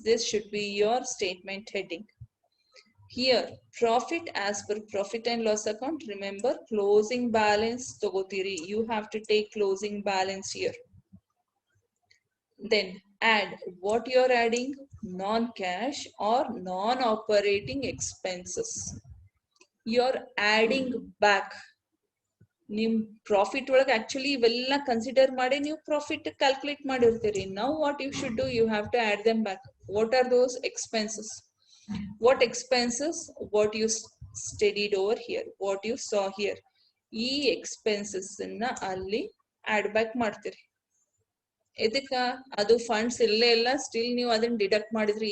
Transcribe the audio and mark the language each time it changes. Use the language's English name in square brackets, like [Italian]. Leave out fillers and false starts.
[English] This should be your statement heading. Here, profit as per profit and loss account. Remember, closing balance togotiri. You have to take closing balance here. Then add what you are adding, non-cash or non-operating expenses. You are adding back. [Kannada] ನಿಮ್ profit ಒಳಗೆ actually ಇವೆಲ್ಲ consider ಮಾಡಿ ನೀವು profit calculate ಮಾಡಿರ್ತೀರಿ. [English] Now what you should do, you have to add them back. What are those expenses? What expenses? What you studied over here, what you saw here. [Kannada] ಈ expenses ಅನ್ನ ಅಲ್ಲಿ add back ಮಾಡ್ತೀರಿ. ಇದಕ್ಕ ಅದು funds ಇಲ್ಲೇ ಇಲ್ಲ, still ನೀವು ಅದನ್ನ ಡಿಡಕ್ಟ್ ಮಾಡಿದ್ರಿ.